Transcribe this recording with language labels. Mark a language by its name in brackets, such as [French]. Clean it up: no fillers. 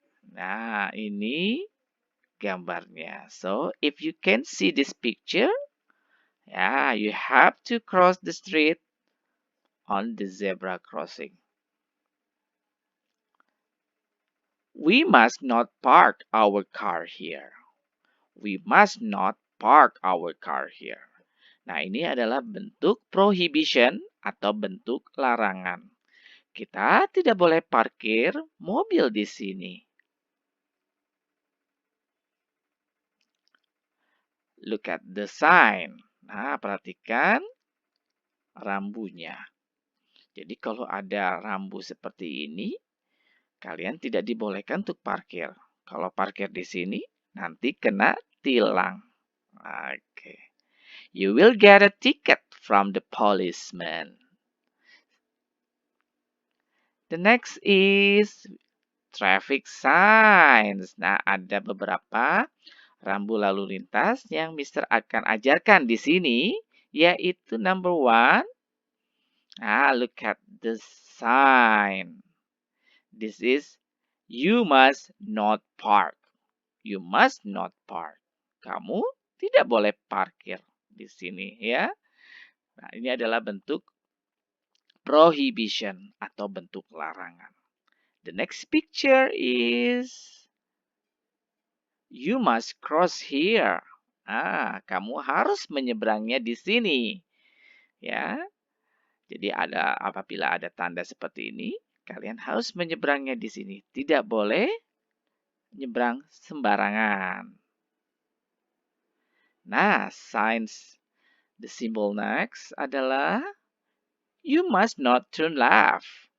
[Indonesian] Nah, ini gambarnya. [English] So, if you can see this picture, you have to cross the street on the zebra crossing. We must not park our car here. We must not park our car here. [Indonesian] Nah, ini adalah bentuk prohibition atau bentuk larangan. Kita tidak boleh parkir mobil di sini. [English] Look at the sign. [Indonesian] Nah, perhatikan rambunya. Jadi kalau ada rambu seperti ini, kalian tidak dibolehkan untuk parkir. Kalau parkir di sini, nanti kena tilang. Oke. [English] You will get a ticket from the policeman. The next is traffic signs. [Indonesian] Nah, ada beberapa rambu lalu lintas yang Mister akan ajarkan di sini, yaitu [English] number one. Look at the sign. This is you must not park. You must not park. [Indonesian] Kamu tidak boleh parkir di sini, ya. Nah, ini adalah bentuk prohibition atau bentuk larangan. [English] The next picture is you must cross here. [Indonesian] Kamu harus menyeberangnya di sini. Ya. Jadi apabila ada tanda seperti ini, kalian harus menyeberangnya di sini. Tidak boleh nyebrang sembarangan. [English] Nah, the symbol next [Indonesian] adalah [English] you must not turn left.